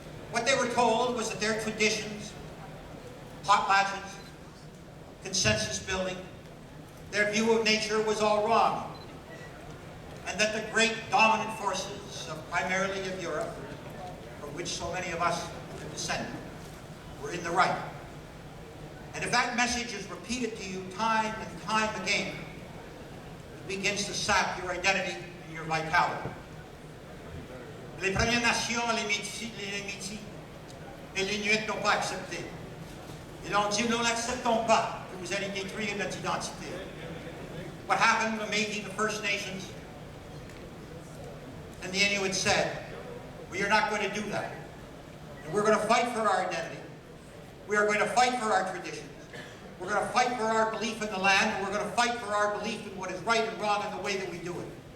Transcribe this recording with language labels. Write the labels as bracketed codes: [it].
[en] What they were told was that their traditions, potlatches, consensus building, their view of nature was all wrong, and that the great dominant forces, primarily of Europe, from which so many of us have descended, were in the right. And if that message is repeated to you time and time again, it begins to sap your identity and your vitality. [fr] Les Premières Nations, les Métis et les Inuits n'ont pas accepté. Ils ont dit, nous n'acceptons pas que vous allez détruire notre identité. [en] What happened to Métis, the First Nations, and the Inuit said, we are not going to do that. And we're going to fight for our identity. We are going to fight for our traditions. We're going to fight for our belief in the land, and we're going to fight for our belief in what is right and wrong in the way that we do it.